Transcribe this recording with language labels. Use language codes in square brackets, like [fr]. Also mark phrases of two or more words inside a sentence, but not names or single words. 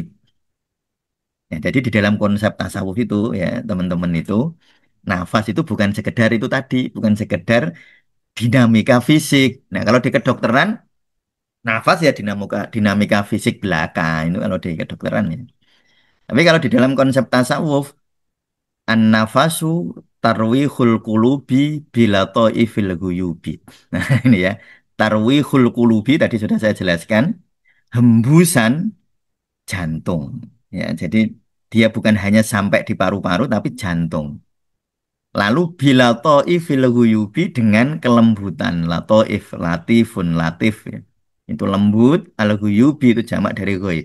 [id] Ya, jadi di dalam konsep tasawuf itu ya teman-teman itu nafas itu bukan sekedar itu tadi, bukan sekedar dinamika fisik. Nah, kalau di kedokteran nafas ya dinamika fisik belaka itu kalau di kedokteran ya. Tapi kalau di dalam konsep tasawuf [ar] النفس ترويح القلوب بلطائف الغيوب. [id] Nah, ini ya. [ar] ترويح القلوب [id] tadi sudah saya jelaskan, hembusan jantung. Ya, jadi dia bukan hanya sampai di paru-paru tapi jantung. Lalu [ar] بلطائف الغيوب [id] dengan kelembutan. [ar] لطائف، لطيف، لطيف [id] ya. Itu lembut, [ar] الغيوب [id] itu jamak dari ghaib.